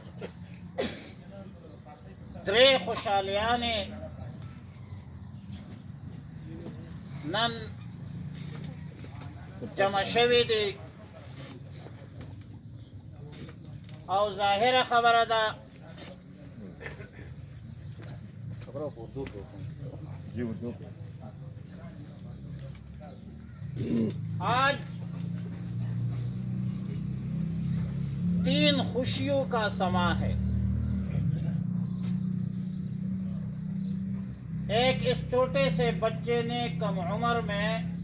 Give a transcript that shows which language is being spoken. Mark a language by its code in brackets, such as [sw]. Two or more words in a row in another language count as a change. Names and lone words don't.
[ps] درې خوشحالیانې نن جمع شوې دي او ظاهره خبره ده [ur] آج 3 خوشیوں کا سما ہے ایک اس چھوٹے سے بچے نے کم عمر میں